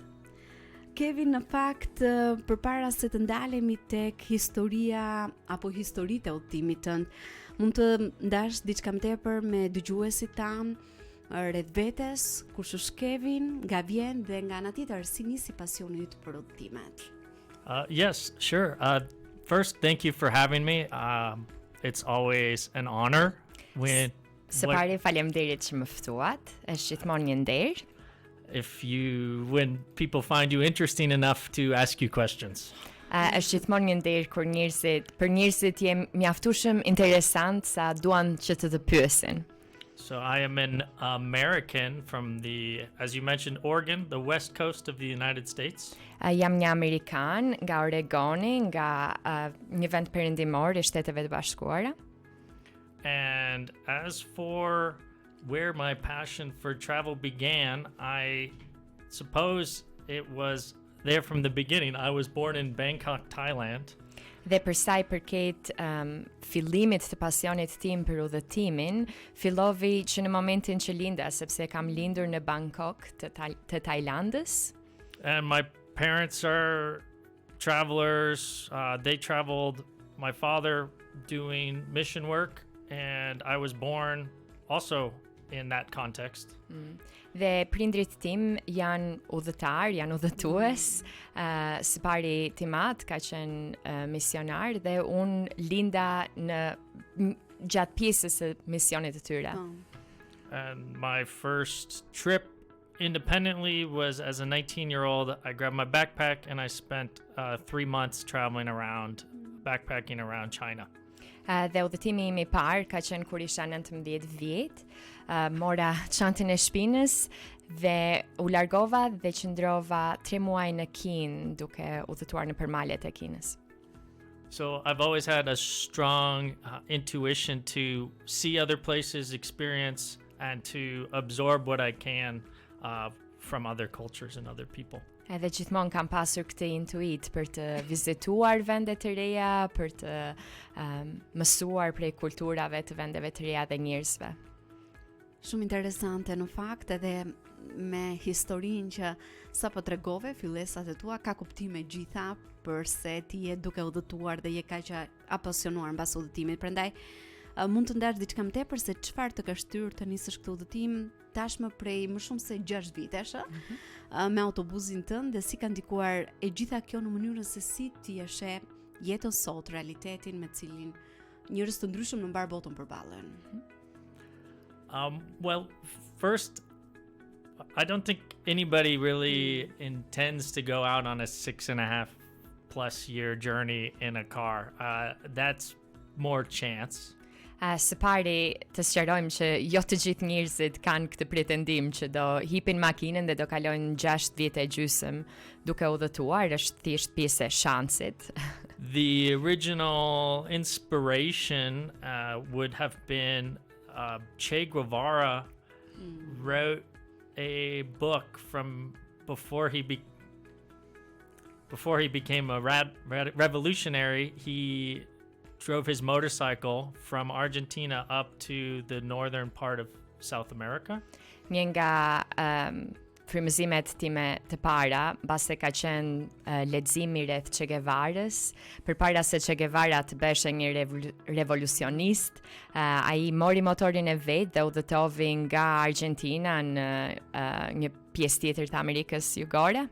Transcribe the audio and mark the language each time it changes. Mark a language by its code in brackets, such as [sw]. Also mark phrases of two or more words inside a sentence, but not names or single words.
[sq] Kevin, në fakt, përpara se të ndalemi tek historia apo historitë e udhëtimit tënd, mund të ndash diçka më tepër me dëgjuesit tan rreth vetes, kush është Kevin, nga vjen dhe nga ana tjetër si nisi pasioni yt për udhëtimet. [en] Yes, sure. First, thank you for having me. It's always an honor when [sq] Së pari faleminderit që më ftuat. Është gjithmonë një nder. [en] when people find you interesting enough to ask you questions. [sq] Është gjithmonë një nder kur për njerëzit jem mjaftueshëm interesant sa duan që të pyesin. [en] So I am an American from as you mentioned, Oregon, the west coast of the United States. [sq] Jam një Amerikan nga Oregoni, nga një vend perëndimor i Shteteve të Bashkuara. [en] And as for where my passion for travel began, I suppose it was there from the beginning. I was born in Bangkok, Thailand. [sq] Dhe për sa i përket fillimit të pasionit tim për udhëtimin, fillovi që në momentin që linda, sepse kam lindur në Bangkok të Tajlandës. [en] And my parents are travelers. They traveled, my father doing mission work, and I was born also in that context. [sq] Dhe prindrit tim janë udhëtar, janë udhëtues. Së pari timat ka qenë misionar dhe unë linda në gjatë pjesës së misionit të tyre. [en] And my first trip independently was as a 19-year-old. I grabbed my backpack and I spent 3 months traveling around, backpacking around China. [sq] Dhe udhëtimi im i parë ka qenë kur isha 19 vjet. Mora çantën e shpinës dhe u largova dhe qëndrova 3 muaj në Kinë duke udhëtuar nëpër malet e Kinës. [en] So I've always had a strong intuition to see other places, experience, and to absorb what I can from other cultures and other people. [sq] Edhe gjithmonë kam pasur këtë intuit për të vizituar vende të reja, për të mësuar prej kulturave të vendeve të reja dhe njerëzve. Shumë interesante në fakt, edhe me historinë që sapo tregove, fillesat e tua ka kuptime gjitha përse ti je duke udhëtuar dhe je kaq apasionuar mbas udhëtimit. Prandaj mund të ndash diçka më tepër se çfarë të ka shtyrë të nisësh këtë udhëtim tashmë prej më shumë se 6 vitesh, me autobusin tënd dhe si ka ndikuar e gjitha kjo në mënyrën se si ti e sheh jetën sot, realitetin me cilin njerëz të ndryshëm në mbar botën përballen. [en] Well, first, I don't think anybody really intends to go out on a 6.5+ year journey in a car. That's more chance. [sq] Së pari të sqarojmë që jo të gjithë njerëzit kanë këtë pretendim që do hipin makinën dhe do kalojnë 6 vjet e gjysmë duke udhëtuar, është thjesht pjesë e shansit. [en] The original inspiration would have been Che Guevara wrote a book from before he became a revolutionary. He drove his motorcycle from Argentina up to the northern part of South America. [sq] Një nga frymëzimet time të para, mbas se ka qenë leximi rreth Che Guevarës, përpara se Che Guevara të beshte një revolucionist, ai mori motorin e vet dhe udhëtovi nga Argentina në një pjesë tjetër të Amerikës Jugore.